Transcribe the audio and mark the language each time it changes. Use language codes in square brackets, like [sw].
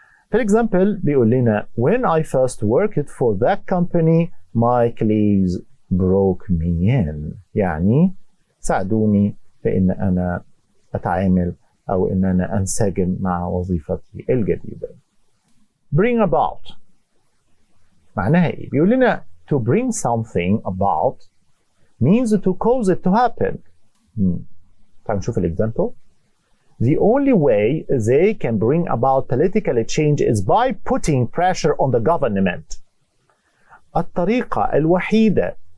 [en] For example [ar] بيقول لنا [en] when I first worked for that company my colleagues broke me in. [ar] يعني ساعدوني في إن أنا أتعامل أو إن أنا أنسجم مع وظيفتي الجديدة. [en] Bring about [ar] معناها إيه؟ بيقول لنا [en] to bring something about means to cause it to happen. [ar] تعالوا نشوف الإكزامبل. [en] The only way they can bring about political change is by putting pressure on the government. [ar] الطريقة الوحيدة